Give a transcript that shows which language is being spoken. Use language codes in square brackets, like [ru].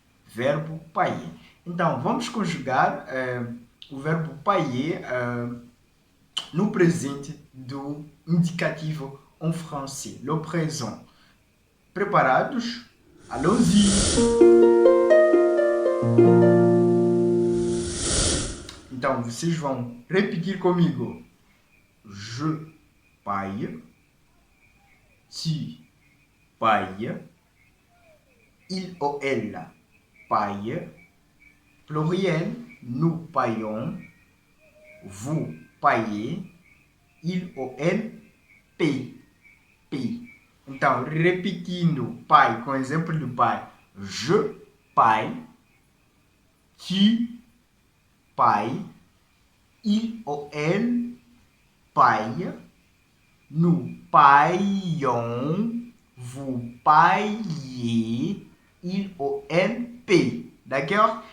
[pt] Verbo payer. Então, vamos conjugar o verbo payer no presente do indicativo em francês, le présent. Preparados? [fr] Allons-y! [pt] Então, vocês vão repetir comigo. [fr] Je paye, tu payes, il ou elle paye, pluriel, nous payons, vous payez, il ou elle paye. [pt] Então, repetindo pai, com exemplo do pai. [fr] Je paye, tu payes, il ou elle paye, nous payons, vous payez, il ou elle paye. D'accord?